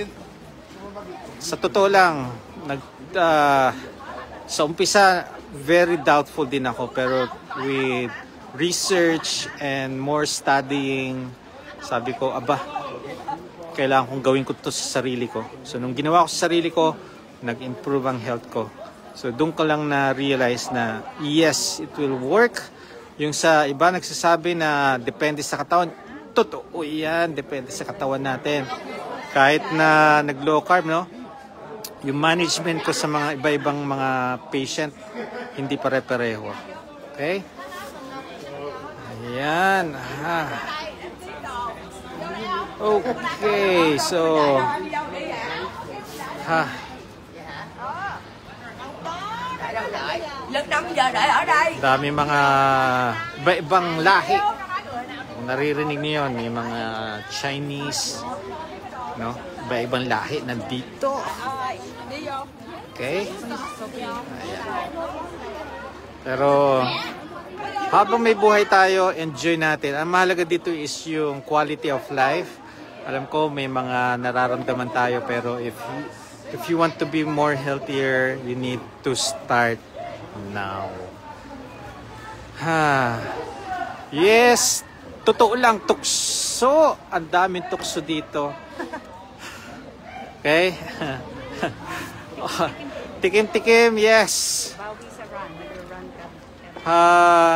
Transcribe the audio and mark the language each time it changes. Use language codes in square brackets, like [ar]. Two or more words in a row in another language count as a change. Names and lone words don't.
[tl] Sa totoo lang, sa umpisa, [en] very doubtful [tl] din ako, pero [en] with research and more studying, [tl] sabi ko, kailangan kong gawin ko to sa sarili ko. So, nung ginawa ko sa sarili ko, nag-improve ang health ko. So, doon ko lang na-realize na, [en] yes, it will work. [tl] Yung sa iba nagsasabi na depende sa katawan, totoo yan, depende sa katawan natin. Kahit na nag-low carb, no? Yung management ko sa mga iba-ibang mga patient, hindi pare-pareho. Okay? Ayan. Okay, so ha, [vi] Lực 5 giờ đợi ở đây. [tl] dami mga iba-ibang lahi. Kung naririnig niyo yun, may mga Chinese, no? Iba-ibang lahi nandito. Okay? Ayan. Pero habang may buhay tayo, enjoy natin. Ang mahalaga dito is yung [en] quality of life. [tl] Alam ko may mga nararamdaman tayo, pero [en] if you want to be more healthier, you need to start now. [tl] Ha. Yes, totoo lang, tukso. Ang daming tukso dito. Okay? Oh, tikim-tikim, yes. Bawi sa run. Nag-run ka.